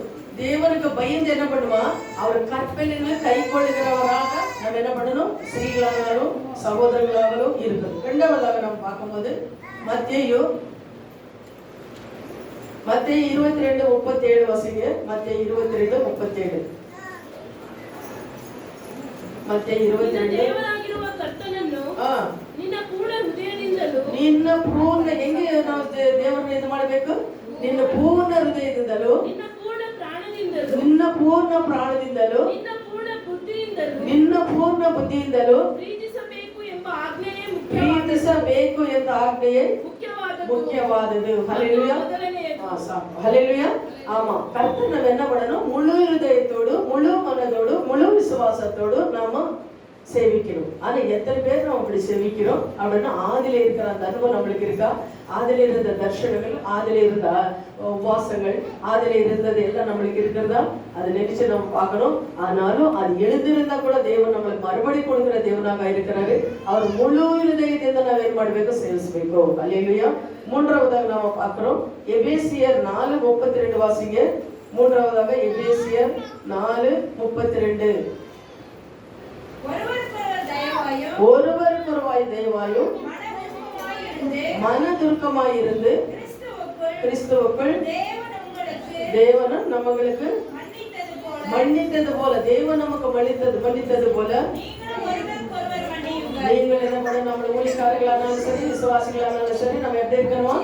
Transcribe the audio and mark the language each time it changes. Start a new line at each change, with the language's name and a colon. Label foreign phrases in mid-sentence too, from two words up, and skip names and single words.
Tamil: தேவனுக்கு பயந்து என்ன பண்ணுவா, அவர் கற்பனைகளை கைக்கொள்ளுகிறவராக நம்ம என்ன பண்ணணும், ஸ்திரீகளானாலும் சகோதரர்களாகவும் இருக்கணும். 2வதாக நம்ம பார்க்கும்போது மத்தேயு 22:37 வாசிங்க. மத்தேயு 22:37.
Kannada: ಮತ್ತೆ ನಿನ್ನ 22 ದೇವರಾಗಿರುವ ಕರ್ತನನ್ನು ಹಾ ನಿನ್ನ ಪೂರ್ಣ ಹೃದಯದಿಂದಲೂ ನಿನ್ನ ಪೂರ್ಣ ಹೆಂಗೆ ನಾವು ದೇವರನ್ನ ಇದು ಮಾಡಬೇಕು? ನಿನ್ನ ಪೂರ್ಣ ಹೃದಯದಿಂದಲೂ, ನಿನ್ನ ಪೂರ್ಣ ಪ್ರಾಣದಿಂದಲೂ, ನಿನ್ನ ಪೂರ್ಣ ಪ್ರಾಣದಿಂದಲೂ, ನಿನ್ನ ಪೂರ್ಣ ಬುದ್ಧಿಯಿಂದಲೂ ನಿನ್ನ ಪೂರ್ಣ ಬುದ್ಧಿಯಿಂದಲೂ ಪ್ರೀತಿಸಬೇಕು ಎಂಬ ಆಜ್ಞೆಯೇ ಪ್ರೀತಿಸಬೇಕು ಎಂದ ಆಜ್ಞೆಯೇ
Tamil: முக்கியவாதது. ஹல்லேலூயா. சாப்பிடும். ஹல்லேலூயா. ஆமா, கர்த்தர் நம்ம என்ன பண்ணணும்? முழு இருதயத்தோடு, முழு மனதோடு, முழு விசுவாசத்தோடு நாம சேவிக்கணும். ஆனா எத்தனை பேர் நம்ம அப்படி சேவிக்கிறோம் அப்படின்னா, ஆதில இருக்கிற அந்த அனுபவம் நம்மளுக்கு இருக்கா? ஆதில இருந்த தர்ஷனங்கள், ஆதில இருந்த உபவாசங்கள், ஆதில இருந்தது எல்லாம் நம்மளுக்கு இருக்கிறதா? அதை நினைச்சு நம்ம பார்க்கணும். ஆனாலும் அது எழுந்திருந்தா கூட தேவன் நம்மளுக்கு மறுபடி கொடுக்கிற தேவனாக இருக்கிறாரு. அவர் முழு
Kannada: இருதயದಿಂದ ನಾವು ಏನು ಮಾಡಬೇಕು? ಸೇವಿಸಬೇಕು.
Tamil: அல்லேலூயா. மூன்றாவதாக நாம பார்க்கிறோம், எபேசியர் 4:32 வாசிங்க. மூன்றாவதாக எபேசியர் 4:32. ஒருவருக்கொருவாய் தயவாயும் மனதுருக்கமாயிருந்து கிறிஸ்துவுக்குள் தேவனும் நம்மளுக்கு மன்னித்தது போல, தேவன் நமக்கு மன்னித்தது போல நீங்கள் என்ன பண்ண, நம்ம ஊழியக்காரர்களானாலும் சரி, விசுவாசிகளானாலும் சரி, நம்ம எப்படி இருக்கணும்?